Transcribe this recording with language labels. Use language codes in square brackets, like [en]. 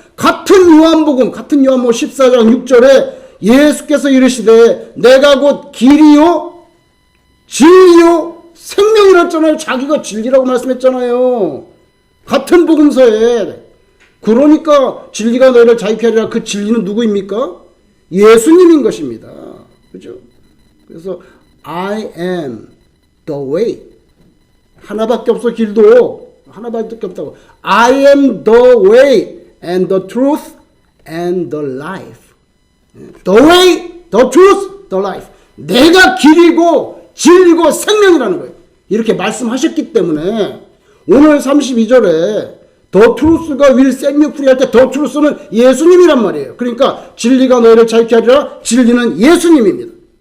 [ko] 같은 요한복음 14장 6절에 예수께서 이르시되 내가 곧 길이요 진리요 생명이라 했잖아요. 자기가 진리라고 말씀했잖아요. 같은 복음서에. 그러니까 진리가 너희를 자유케 하리라. 그 진리는 누구입니까? 예수님인 것입니다. 그죠? 그래서 [en] I am the way. [ko] 하나밖에 없어. 길도 하나밖에 없다고. [en] I am the way and the truth and the life. The way, the truth, the life. [ko] 내가 길이고 진리고 생명이라는 거예요. 이렇게 말씀하셨기 때문에 오늘 32절에 The truth가 [en] will set you free [ko] 할 때 The truth는 예수님이란 말이에요. 그러니까 진리가 너희를 자유케 하리라. 진리는 예수님입니다.